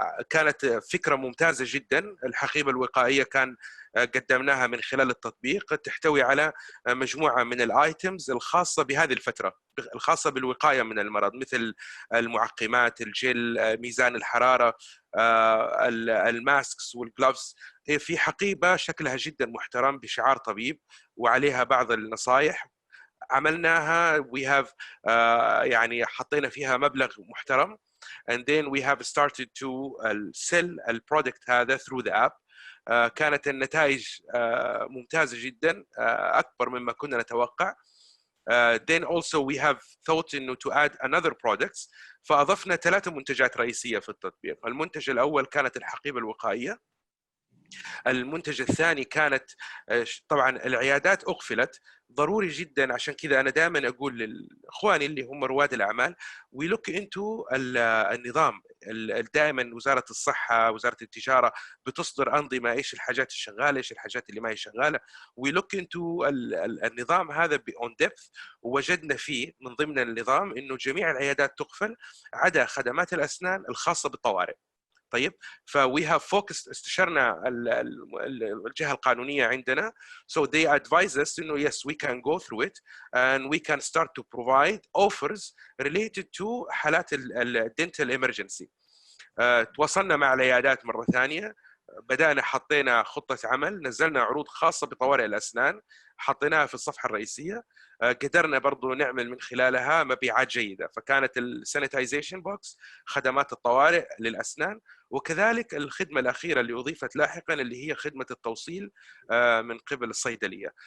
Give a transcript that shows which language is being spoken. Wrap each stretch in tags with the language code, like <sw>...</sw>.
<ar>كانت فكرة ممتازة جدا. الحقيبة الوقائية كان قدمناها من خلال التطبيق، تحتوي على مجموعة من الايتمز الخاصة بهذه الفترة، الخاصة بالوقاية من المرض، مثل المعقمات، الجل، ميزان الحرارة، الماسكس والجلوفز. هي في حقيبة شكلها جدا محترم بشعار طبيب وعليها بعض النصائح عملناها.</ar> <en>we have</en> <ar>يعني حطينا فيها مبلغ محترم</ar> <en>and then we have started to sell</en> <ar>البرودكت هذا</ar> <en>through the app.</en> <ar>كانت النتائج ممتازة جدا، أكبر مما كنا نتوقع.</ar> <en>Then also we have thought إنه to add another products،</en> <ar>فأضفنا 3 منتجات رئيسية في التطبيق. المنتج الأول كانت الحقيبة الوقائية. المنتج الثاني كانت طبعا العيادات أقفلت، ضروري جدا عشان كذا أنا دائما أقول لإخواني اللي هم رواد الأعمال</ar> <en>we look into</en> <ar>النظام. دائما وزارة الصحة، وزارة التجارة بتصدر أنظمة إيش الحاجات الشغالة، إيش الحاجات اللي ما هي شغالة.</ar> <en>we look into</en> <ar>النظام هذا</ar> <en>on depth،</en> <ar>ووجدنا فيه من ضمن النظام إنه جميع العيادات تقفل عدا خدمات الأسنان الخاصة بالطوارئ.</ar> <en>طيب، we have focused،</en> <ar>استشرنا الجهة القانونية عندنا،</ar> <en>so they advise us إنه yes we can go through it and we can start to provide offers related to حالات dental emergency.</en> <ar>تواصلنا مع العيادات مرة ثانية، بدأنا حطينا خطة عمل، نزلنا عروض خاصة بطوارئ الأسنان حطيناها في الصفحة الرئيسية. قدرنا برضو نعمل من خلالها مبيعات جيدة. فكانت السانيتايزيشن بوكس، خدمات الطوارئ للأسنان، وكذلك الخدمة الأخيرة اللي أضيفت لاحقا اللي هي خدمة التوصيل من قبل الصيدلية.</ar>